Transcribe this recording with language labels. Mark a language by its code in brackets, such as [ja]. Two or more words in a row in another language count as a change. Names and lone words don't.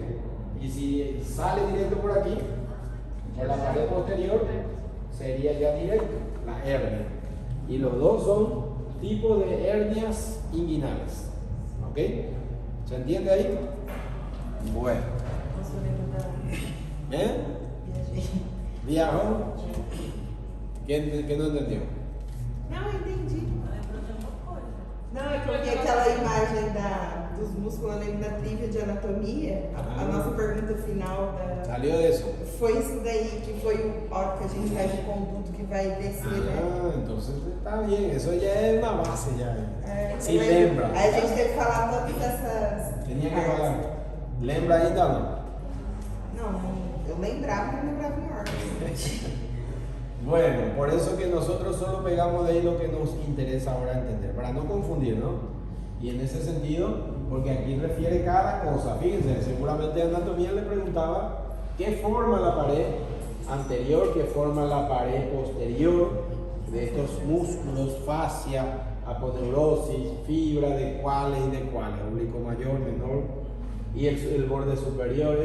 [es] Y si sale directo por aquí, por la pared posterior, sería ya directo, la hernia. Y los dos son tipos de hernias inguinales. ¿Ok? ¿Se entiende ahí? Bueno. ¿Eh? ¿Viajó? ¿Qué no entendió? [pt] Não, entendi. Não, é porque aquela imagem dos músculos, eu lembro da trivia de anatomia, a nossa pergunta final [es] Salió de eso. [pt] foi isso daí, que foi a hora que a gente faz o conduto que vai descer, né? [es] Entonces está bien, eso ya es una base ya. Sí, [pt] Aí lembra. a gente teve que falar todas essas. [es] Tenía que falar. ¿Lembra ahí también? [pt] Não, eu lembrava, mas não lembrava em ordem. [es] Bueno, por eso que nosotros solo pegamos de ahí lo que nos interesa ahora entender, para no confundir, ¿no? Y en ese sentido, porque aquí refiere cada cosa, fíjense, seguramente anatomía le preguntaba qué forma la pared anterior, qué forma la pared posterior de estos músculos, fascia, aponeurosis, fibra de cuáles y de cuáles, oblicuo mayor, menor y el borde superior.